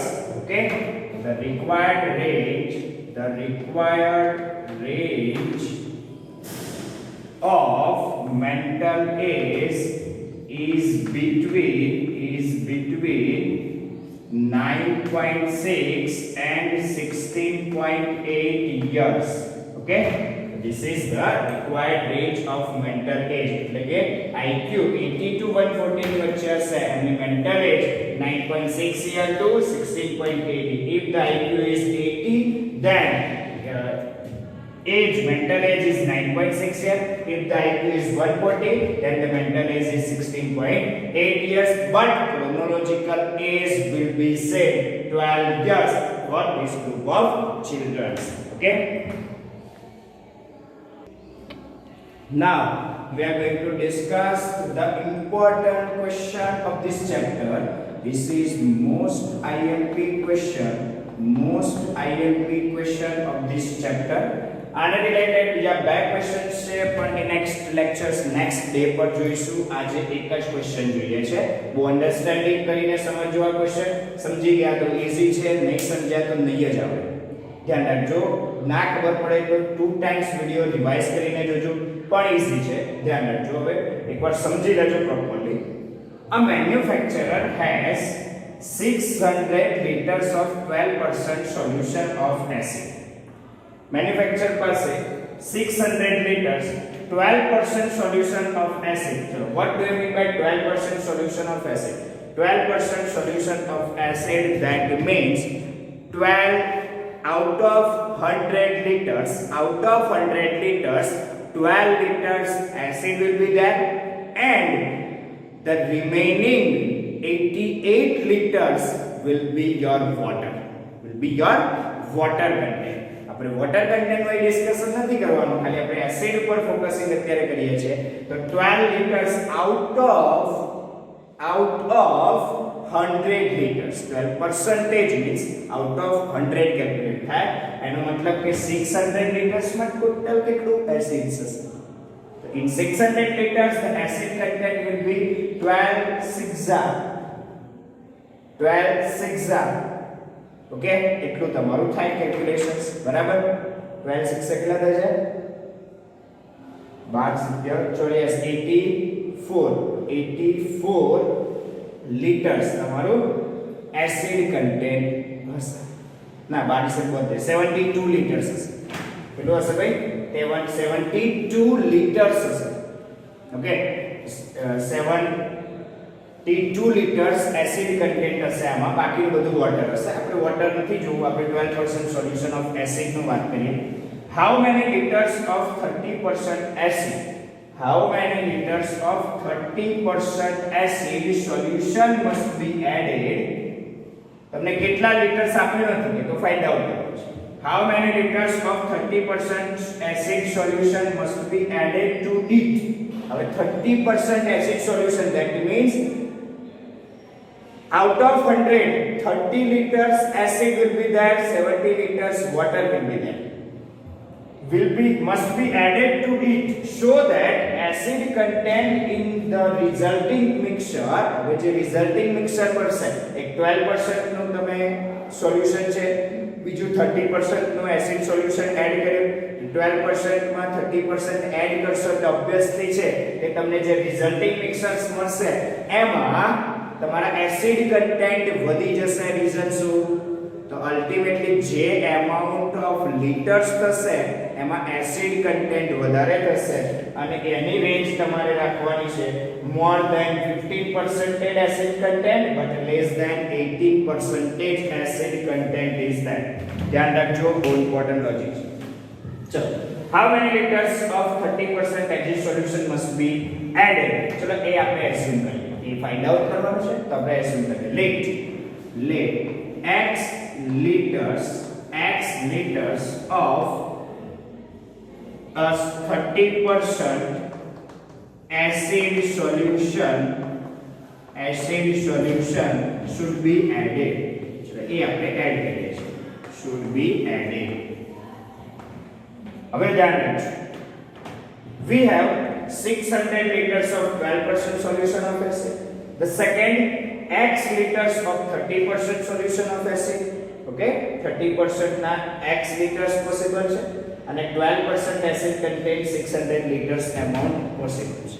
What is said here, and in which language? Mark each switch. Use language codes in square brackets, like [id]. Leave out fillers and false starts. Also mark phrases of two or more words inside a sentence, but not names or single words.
[en] Okay, the required range of mental age is between 9.6 and 16.8 years. Okay, this is the required range of mental age. [gu] એટલે કે [en] IQ 80 to 140 [gu] ની વચ્ચે હશે અને [en] mental age 9.6 year to 16.8. If the IQ is 80, then mental age is 9.6 years. If the IQ is 140, then the mental age is 16.8 years. But chronological age will be same, 12 years for this group of children. Okay. Now we are going to discuss the important question of this chapter. this is most IMP question of this chapter. [gu] આને રિલેટેડ બીજા બે ક્વેશ્ચન્સ છે પણ એ [en] next lectures next day [gu] પર જોઈશું. આજે એક જ ક્વેશ્ચન જોઈએ છે. બહુ અન્ડરસ્ટેન્ડિંગ કરીને સમજજો આ ક્વેશ્ચન. સમજી ગયા તો ઈઝી છે, નહીં સમજ્યા તો નહીં જ આવડે. ધ્યાન રાખજો. ના ખબર પડે તો 2 [en] times video revise [gu] કરીને જોજો, પણ ઈઝી છે. ધ્યાન રાખજો. હવે એકવાર સમજી લેજો પ્રોપરલી. [en] A manufacturer has 600 liters of 12% solution of acid. Manufacturer પાસે 600 liters 12% solution of acid. So what do you mean by 12% solution of acid? 12% solution of acid, that means 12 out of 100 liters, 12 liters acid will be there, and the remaining 88 liters will be your water content. [gu] આપણે [en] water content [gu] નો ડિસ્કશન નથી કરવાનું, ખાલી આપણે એસિડ ઉપર ફોકસિંગ અત્યારે કરીએ છીએ. તો [en] 12 liters out of 100 liters, 12% means out of 100 [gu] કેલ્ક્યુલેટ થાય. એનો મતલબ કે 600 liters માં ટોટલ કેટલું એસિડ હશે? તો [en] in 600 liters the acid content will be 12 6 [gu] ઓકે, એટલું તમારું થાય કેલ્ક્યુલેશન્સ. બરાબર? 12 6 કેટલા થશે? 12 84 લીટર્સ તમારું [en] acid content [gu] હશે. ના 12 72 લીટર્સ હશે. કેટલું હશે ભાઈ? 72 લીટર્સ હશે. ઓકે, [en] 72 liters acid content [gu] હશે આમાં. બાકીનું બધું વોટર હશે. આપણે વોટર નથી જોવું, આપણે [en] 12% solution of acid [gu] નું વાત કરીએ. [en] How many liters of 30% acid? How many liters of 30% acid solution must be added? [gu] તમને કેટલા લીટર્સ આપ્યું નથી તો [en] find out [gu] કરવાનું છે. [en] How many liters of 30% acid solution must be added to it? હવે 30% acid solution, that means out of 100, 30 liters acid will be there, 70 liters water will be there. Must be added to it so that acid content in the resulting mixture, which is resulting mixture percent, [gu] એક 12% નું તમે સોલ્યુશન છે, બીજું 30% નું [en] acid solution add [gu] કર્યું. 12% માં 30% એડ કરશો તો ઓબ્વિયસલી છે કે તમને જે [en] resulting mixers [gu] મળશે એમાં તમારા [en] acid content [gu] વધી જશે. રીઝન શું? તો અલ્ટિમેટલી જે [en] amount of liters [gu] થશે એમાં [en] acid content [gu] વધારે થશે અને એની રેન્જ તમારે રાખવાની છે [en] more than 15% acid content but less than 18% acid content is that. [gu] ધ્યાન રાખજો, બહુ [en] important logic [gu] છે. ચલો, [en] how many liters of 30% acid solution must be added? [gu] ચલો એ આપણે એસ્યુમ કરીએ. એ [en] find out [gu] કરવાનું છે તો આપણે એસ્યુમ કરીએ. [en] let x liters of a 30% acid solution should be added. [gu] ચલો એ આપણે એડ કરીએ છીએ. [en] should be added. [gu] હવે ધ્યાન રાખજો. [en] We have 600 liters of 12% solution of acid. The second x liters of 30% solution of acid. [gu] Okay, 30% ના [en] x liters possible [gu] છે અને [en] 12% acid contain 600 liters amount possible [gu] છે.